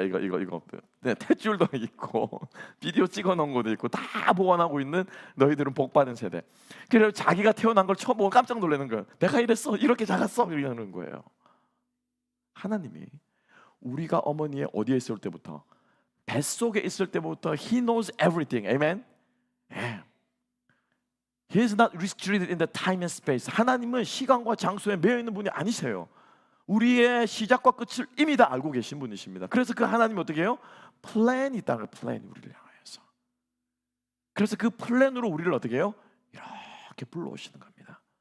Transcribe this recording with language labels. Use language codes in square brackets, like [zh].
[ko] 이거 네, 탯줄도 있고 비디오 찍어 놓은 것도 있고 다 보관하고 있는 너희들은 복 받은 세대. 그래서 자기가 태어난 걸 처음 보고 깜짝 놀라는 거예요. 내가 이랬어, 이렇게 작았어, 이러는 거예요. 하나님이 우리가 어머니의 어디에 있을 때부터, 뱃속에 있을 때부터 [en] He knows everything. Amen. 예. He is not restricted in the time and space. [ko] 하나님은 시간과 장소에 매여 있는 분이 아니세요. 우리의 시작과 끝을 이미 다 알고 계신 분이십니다. 그래서 그 하나님이 어떻게 해요? 플랜이 있다는 거예요. 플랜이 우리를 향해서. 그래서 그 플랜으로 우리를 어떻게 해요? 이렇게 불러오시는 겁니다.